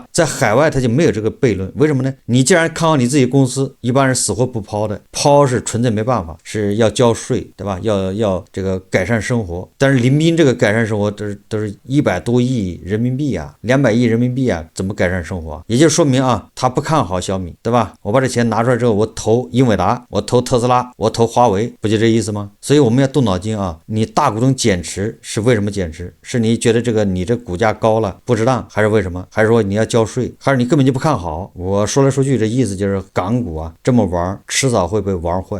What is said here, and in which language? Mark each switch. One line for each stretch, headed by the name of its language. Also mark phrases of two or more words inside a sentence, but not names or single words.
Chinese: 在海外它就沒有這個悖論，為什麼呢？你既然看好你自己公司，一般人死活不拋的，拋是純粹沒辦法，是要交稅，對吧？要這個改善生活，但是林斌這個改善生活都是100多億人民幣啊，200億人民幣啊，怎麼改善生活啊？也就說明啊，他不看好小米，對吧？我把這錢拿出來之後，我投英偉達，我投特斯拉，我投華為，不就這意思嗎？所以我們要動腦筋啊，你大股東減持是為什麼減持？是你覺得這個你這股價高了不值當，還是為什麼？還是說你要交稅，還是你根本就不看好？我說來說去這意思就是港股啊這麼玩，遲早會被玩壞。